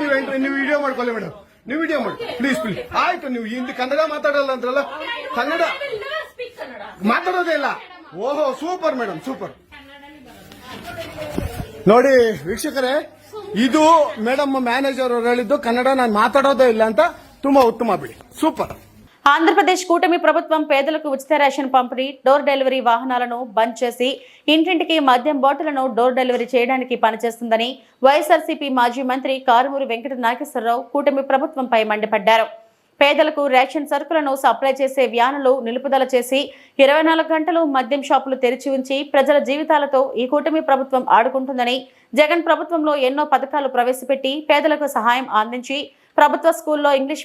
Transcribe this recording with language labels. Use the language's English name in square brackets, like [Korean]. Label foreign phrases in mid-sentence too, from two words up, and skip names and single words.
[Kannada] ನೀವು ವಿಡಿಯೋ ಮಾಡ್ಕೊಳ್ಳಿ ಮೇಡಮ್, ನೀವು ವಿಡಿಯೋ ಮಾಡಿ [English] please please. [Kannada] ಆಯ್ತು, ನೀವು ಹಿಂದಿ ಕನ್ನಡ ಮಾತಾಡಲ್ಲ ಅಂದ್ರಲ್ಲ, ಕನ್ನಡ ಮಾತಾಡೋದೇ ಇಲ್ಲ. ಓಹೋ, [English] super madam, [Kannada] ಸೂಪರ್. ನೋಡಿ ವೀಕ್ಷಕರೇ, ಇದು [English] madam manager [Kannada] ಅವರು ಹೇಳಿದ್ದು ಕನ್ನಡ ನಾನು ಮಾತಾಡೋದೇ ಇಲ್ಲ ಅಂತ. ತುಂಬಾ ಉತ್ತಮ ಬಿಡಿ, ಸೂಪರ್. [Telugu] ఆంధ్రప్రదేశ్ కూటమి ప్రభుత్వం పేదలకు ఉచిత రేషన్ పంపిణీ, [English] door delivery [Telugu] వాహనాలను బంద్ చేసి ఇంటింటికి మద్యం బాటిళ్లను [English] door delivery [Telugu] చేయడానికి పనిచేస్తుందని వైఎస్ఆర్సీపీ మాజీ మంత్రి కారుమూరి వెంకట నాగేశ్వరరావు కూటమి ప్రభుత్వంపై మండిపడ్డారు. పేదలకు రేషన్ సరుకులను సప్లై చేసే వ్యానులు నిలుపుదల చేసి 24 గంటలు మద్యం షాపులు తెరిచి ఉంచి ప్రజల జీవితాలతో ఈ కూటమి ప్రభుత్వం ఆడుకుంటుందని, జగన్ ప్రభుత్వంలో ఎన్నో పథకాలు ప్రవేశపెట్టి పేదలకు సహాయం అందించి ప్రభుత్వ స్కూల్లో ఇంగ్లీష్